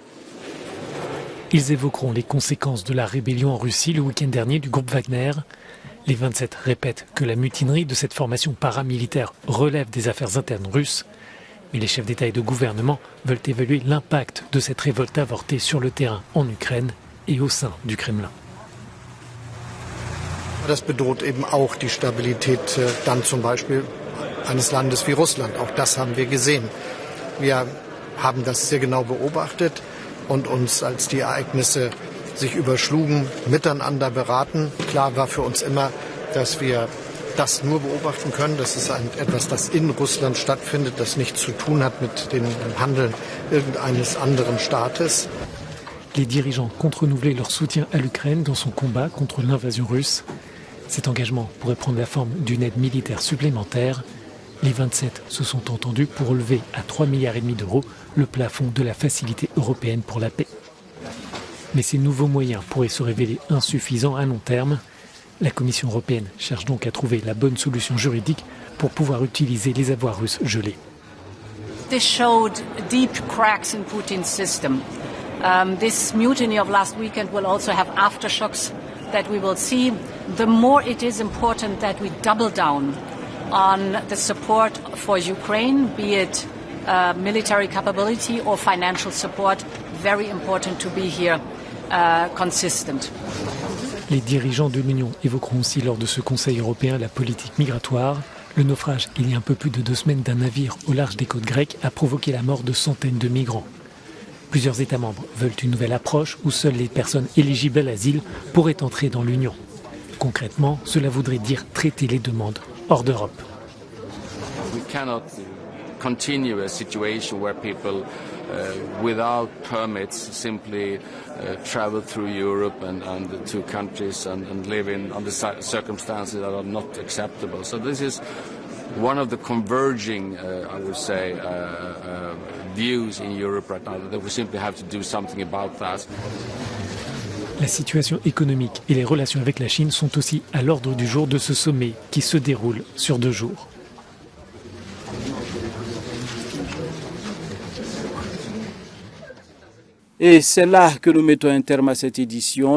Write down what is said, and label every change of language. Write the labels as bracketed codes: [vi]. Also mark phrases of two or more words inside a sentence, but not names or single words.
[fr] Ils évoqueront les conséquences de la rébellion en Russie le week-end dernier du groupe Wagner Les 27 répètent que la mutinerie de cette formation paramilitaire relève des affaires internes russes, mais les chefs d'État et de gouvernement veulent évaluer l'impact de cette révolte avortée sur le terrain en Ukraine et au sein du Kremlin. [de] Das bedroht eben auch die Stabilität dann zum Beispiel eines Landes wie Russland. Auch das haben wir gesehen. Wir haben das sehr genau beobachtet und uns, als die Ereignisse sich überschlugen, miteinander beraten. Klar war für uns immer, dass wir das nur beobachten können. Das ist etwas, das in Russland stattfindet, das nichts zu tun hat mit dem Handeln irgendeines anderen Staates. [fr] Les dirigeants comptent renouveler leur soutien à l'Ukraine dans son combat contre l'invasion russe. Cet engagement pourrait prendre la forme d'une aide militaire supplémentaire. Les 27 se sont entendus pour relever à 3,5 milliards d'euros le plafond de la Facilité européenne pour la paix. Mais ces nouveaux moyens pourraient se révéler insuffisants à long terme. La Commission européenne cherche donc à trouver la bonne solution juridique pour pouvoir utiliser les avoirs russes gelés. [en] This showed deep cracks in Putin's system. This mutiny of last weekend will also have aftershocks that we will see. The more it is important that we double down on the support for Ukraine, be it military capability or financial support, very important to be here consistent. [fr] Les dirigeants de l'Union évoqueront aussi lors de ce Conseil européen la politique migratoire. Le naufrage, il y a un peu plus de 2 semaines, d'un navire au large des côtes grecques a provoqué la mort de centaines de migrants. Plusieurs États membres veulent une nouvelle approche où seules les personnes éligibles à l'asile pourraient entrer dans l'Union. Concrètement, cela voudrait dire traiter les demandes hors d'Europe. [en] We cannot continue a situation where people without permits simply travel through Europe and to countries and live in under circumstances that are not acceptable. So this is one of the converging, I would say, views in Europe right now, that we simply have to do something about that. [fr] La situation économique et les relations avec la Chine sont aussi à l'ordre du jour de ce sommet qui se déroule sur 2 jours. Et c'est là que nous mettons un terme à cette édition.